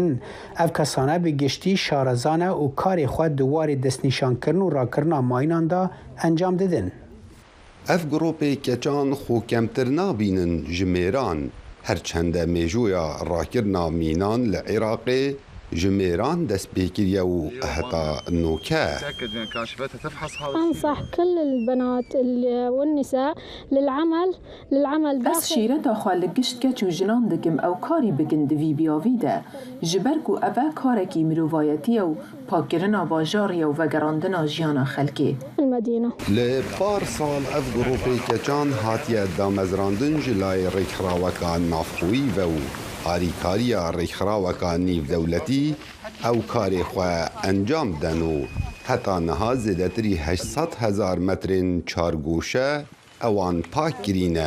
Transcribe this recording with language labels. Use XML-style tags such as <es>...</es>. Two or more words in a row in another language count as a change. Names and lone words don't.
<ku>Ev kesane bi giştî şarezan e û karê xwe di warê destnîşankirin û rakirina mayînan da encam didin. Ev gropê keçan xwe kemtir nabînin ji mêran. Her çende mêjoya rakirina mînan li Iraqê ji mêran destpêkiriye û heta nûke.</ku> <ar>أنصح كل البنات والنساء للعمل</ar> <ku>Ez şîreta xwe li gişt keç û jinan dikim ew karî bikin di vî biyavî de. Ji ber ku ev e karekî mirovayetiye û pakkirina bajarê û vegerandina jiyana xelkê. Li par sal ev gropê keçan hatiye damezrandin ji layê rêkxraweka navxwî ve û harîkariya rêkxraweka nîvdewletî ew karê xwe encam den û heta niha zêdetirî 800,000 metrên çargoşe ewan pak kirîne.</ku>